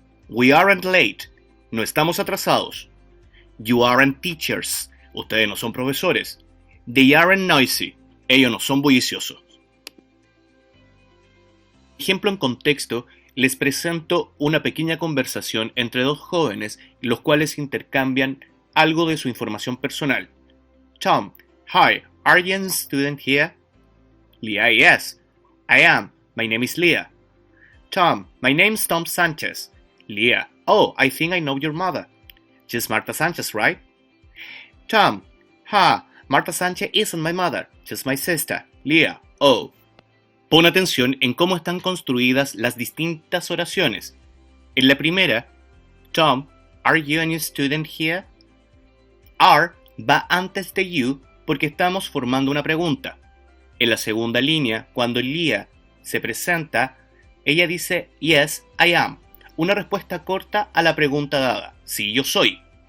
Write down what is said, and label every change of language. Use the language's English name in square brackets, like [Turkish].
[English] We aren't late, [Spanish] no estamos atrasados. [English] You aren't teachers, [Spanish] ustedes no son profesores. [English] They aren't noisy, [Spanish] ellos no son bulliciosos. Ejemplo en contexto, les presento una pequeña conversación entre dos jóvenes, los cuales intercambian algo de su información personal. [English] Tom: Hi, are you a student here? Leah: Yes, I am. My name is Leah. Tom: My name is Tom Sanchez. Leah: Oh, I think I know your mother. She's Marta Sanchez, right? Tom: Marta Sanchez isn't my mother. She's my sister. Leah: Oh. [Spanish] Pon atención en cómo están construidas las distintas oraciones. En la primera, [English] Tom: Are you a new student here? [Spanish] Are va antes de you porque estamos formando una pregunta. En la segunda línea, cuando Leah se presenta, ella dice [English] Yes, I am, [Spanish] una respuesta corta a la pregunta dada, sí, yo soy.